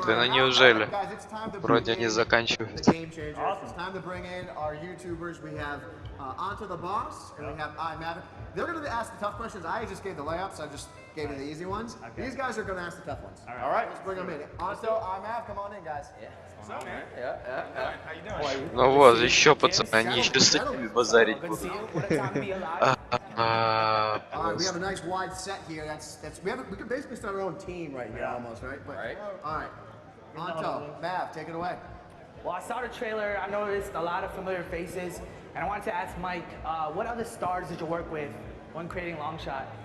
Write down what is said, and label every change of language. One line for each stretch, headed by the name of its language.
Russian: Да ну неужели? Вроде они заканчивают.
English: It's time to bring in our YouTubers. We have Onto the Boss and we have iMavic. They're going to ask the tough questions. I just gave the layups. I just gave you the easy ones. Okay. These guys are going to ask the tough ones. All right. Let's bring them in. Onto, iMav, come on in, guys. Yeah. What's up, man? Yeah. How you doing?
Russian: Ну вот, еще пацаны, они еще с этими базарить будут.
English: All right, we have a nice wide set here. We could basically start our own team right here, almost, right? But, right. All right. Onto, Mav, take it away. Well, I saw the trailer. I noticed a lot of familiar faces, and I wanted to ask Mike, what other stars did you work with when creating Longshot?